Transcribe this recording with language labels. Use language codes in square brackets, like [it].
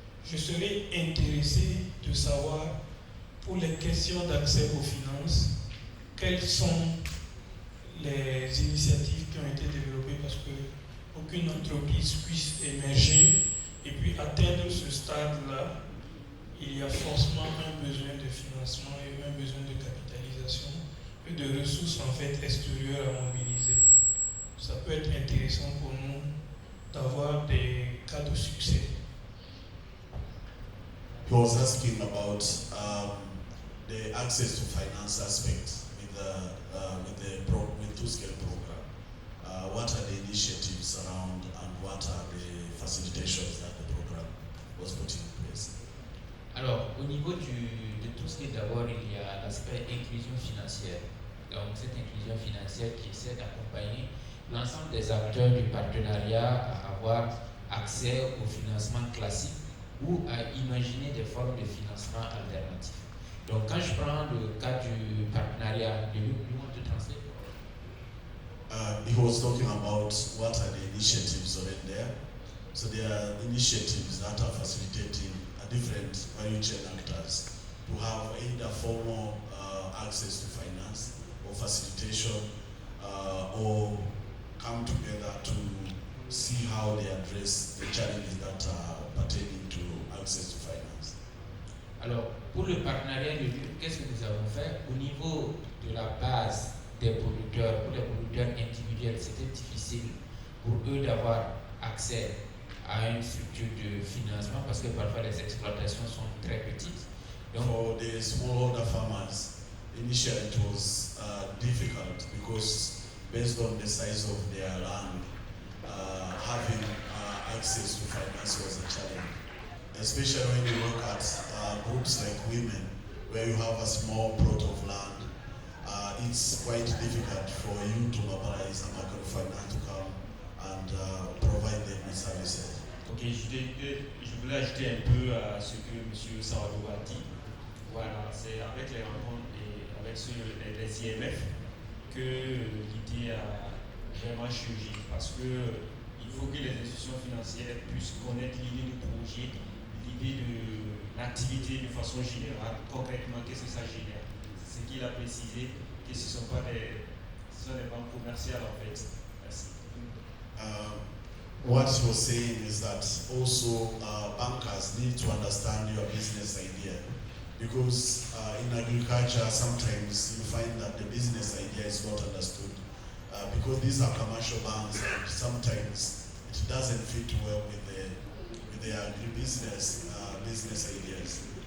[fr] Je serais intéressé de savoir, pour les questions d'accès aux finances, quelles sont les initiatives qui ont été développées parce qu'aucune entreprise puisse émerger et puis atteindre ce stade-là, il y a forcément un besoin de financement et un besoin de capitalisation et de ressources en fait extérieures à mobiliser. Ça peut être intéressant pour nous d'avoir des cas de succès. [en] He was asking about the access to finance aspect with ToScale program. What are the initiatives around and what are the facilitations that the program was put in place? [fr] Alors, au niveau de ToScale, d'abord, il y a l'aspect inclusion financière. Donc, cette inclusion financière qui essaie d'accompagner l'ensemble des acteurs du partenariat à avoir accès au financement classique ou à imaginer des formes de financement alternatifs. Donc, quand je prends le cas du partenariat, [en] you want to translate? He was talking about what are the initiatives already there. So there are initiatives that are facilitating different value chain actors to have either formal access to finance or facilitation or come together to see how they address the challenges that are pertaining to access to finance. [fr] Alors, pour le partenariat de lutte, qu'est-ce que nous avons fait? Au niveau de la base des producteurs, pour les producteurs individuels, c'était difficile pour eux d'avoir accès à une structure de financement parce que parfois les exploitations sont très petites. [en] Donc, for the smallholder farmers, initially it was difficult because based on the size of their land, having access to finance was a challenge. Especially when you look at groups like women, where you have a small plot of land, it's quite difficult for you to mobilize a microfinance to come and provide them with services. [fr] Ok, je voulais ajouter un peu à ce que M. Sawadou a dit. Voilà, c'est avec les rencontres et avec les IMF que l'idée a vraiment changé parce que il faut que les institutions financières puissent connaître l'idée du projet, l'idée de l'activité de façon générale, concrètement, qu'est-ce que ça génère. C'est ce qu'il a précisé, que ce sont des banques commerciales en fait. Merci. [en] What he was saying is that also bankers need to understand your business idea because in agriculture sometimes you find that the business idea is not understood because these are commercial banks and sometimes it doesn't fit well with the agribusiness business ideas.